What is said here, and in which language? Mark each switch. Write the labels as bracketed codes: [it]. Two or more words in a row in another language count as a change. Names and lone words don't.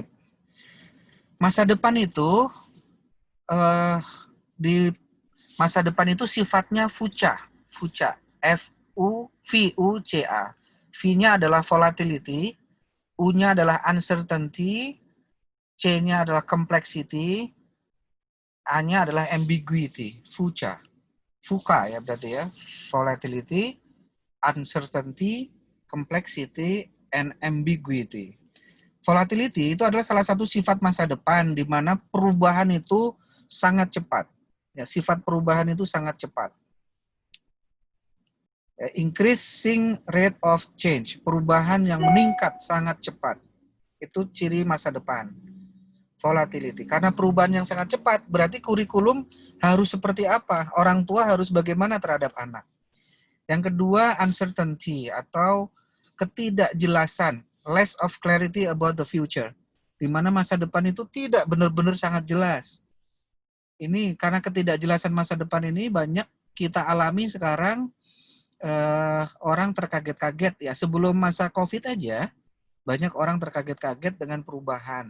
[id] Masa depan itu di masa depan itu sifatnya fuca, F-U-V-U-C-A. V-nya adalah volatility, U-nya adalah uncertainty, C-nya adalah complexity, A-nya adalah ambiguity, fuca. Fuka ya berarti ya. [en] Volatility, uncertainty, complexity, and ambiguity. [id] Volatility itu adalah salah satu sifat masa depan di mana perubahan itu sangat cepat. Ya, sifat perubahan itu sangat cepat. [en] Increasing rate of change, [id] perubahan yang meningkat sangat cepat. Itu ciri masa depan. Volatility. Karena perubahan yang sangat cepat, berarti kurikulum harus seperti apa? Orang tua harus bagaimana terhadap anak. Yang kedua, uncertainty atau ketidakjelasan, [en] less of clarity about the future. [id] Di mana masa depan itu tidak benar-benar sangat jelas. Ini karena ketidakjelasan masa depan ini banyak kita alami sekarang, orang terkaget-kaget ya. Sebelum masa COVID aja, banyak orang terkaget-kaget dengan perubahan.